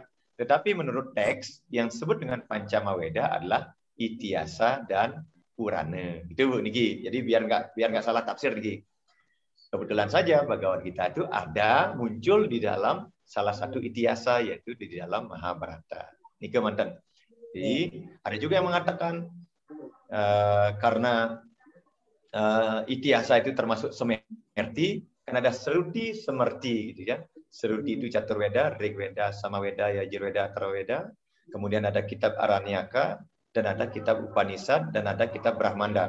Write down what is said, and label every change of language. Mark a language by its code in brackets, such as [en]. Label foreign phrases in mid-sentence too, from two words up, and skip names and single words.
[id] Tetapi menurut teks yang disebut dengan Pancama Weda adalah Ityasa dan Purana. Itu Bu Niki. Jadi biar nggak salah tafsir Niki. Kebetulan saja Bhagavad Gita itu ada muncul di dalam salah satu Ityasa, yaitu di dalam Mahabharata. Niki mantan. Jadi ada juga yang mengatakan karena Ityasa itu termasuk Semerti, kan ada Sruti, Semerti gitu ya. Sruti itu Caturveda, Rigveda, Samaveda, Yajurveda, Atharvaveda. Kemudian ada kitab Aranyaka, dan ada kitab Upanishad, dan ada kitab Brahmanda.